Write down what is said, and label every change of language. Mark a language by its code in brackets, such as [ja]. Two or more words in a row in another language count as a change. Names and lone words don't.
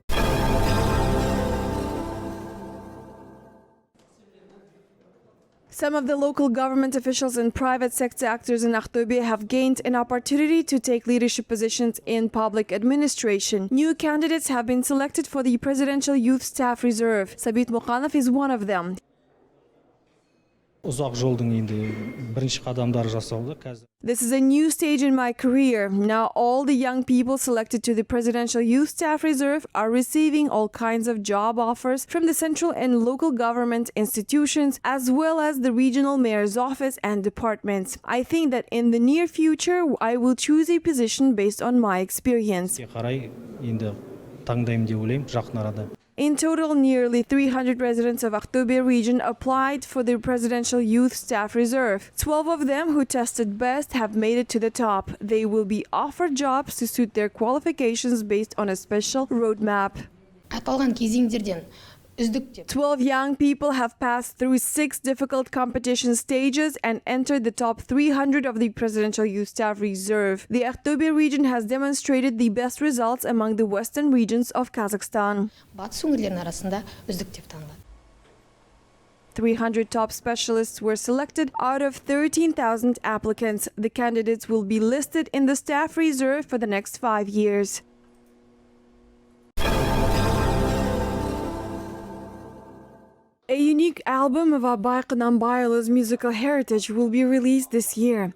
[en] Some of the local government officials and private sector actors in Aktobe have gained an opportunity to take leadership positions in public administration. New candidates have been selected for the Presidential Youth Staff Reserve. Sabit Mukhanov is one of them. [kk] Uzak жолдың енді бірінші қадамдары жасалды. [en] This is a new stage in my career. Now all the young people selected to the Presidential Youth Staff Reserve are receiving all kinds of job offers from the central and local government institutions, as well as the regional mayor's office and departments. I think that in the near future, I will choose a position based on my experience. [kk] Қарай енді таңдаймын деп ойлаймын жақын арада. [en] In total, nearly 300 residents of Aktobe region applied for the Presidential Youth Staff Reserve. 12 of them who tested best have made it to the top. They will be offered jobs to suit their qualifications based on a special roadmap. [kk] Аталған кезеңдерден [en] 12 young people have passed through 6 difficult competition stages and entered the top 300 of the Presidential Youth Staff Reserve. The Aktobe region has demonstrated the best results among the western regions of Kazakhstan. [kk] батыс өңірлерінің арасында үздік деп танылады. [en] 300 top specialists were selected out of 13,000 applicants. The candidates will be listed in the staff reserve for the next 5 years. A unique album of Abai Qanambayolu's musical heritage will be released this year.